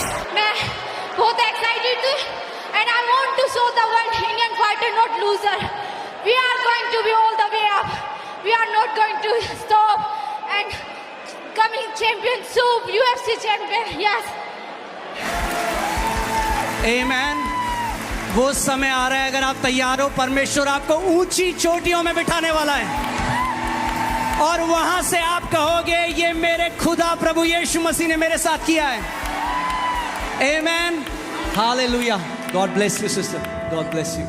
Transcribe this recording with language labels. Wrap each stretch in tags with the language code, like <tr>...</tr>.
<hi>मैं बहुत excited हूँ.</hi> <en>And I want to show the world Indian fighter not loser. We are going to be all the way up. We are not going to stop. And coming champion soon, UFC champion, yes.</en> <hi>आमेन। वो समय आ रहा है, अगर आप तैयार हो, परमेश्वर आपको ऊंची चोटियों में बिठाने वाला है और वहां से आप कहोगे ये मेरे खुदा प्रभु यीशु मसीह ने मेरे साथ किया है।</hi> <en>Amen. Hallelujah. God bless you sister. God bless you.</en>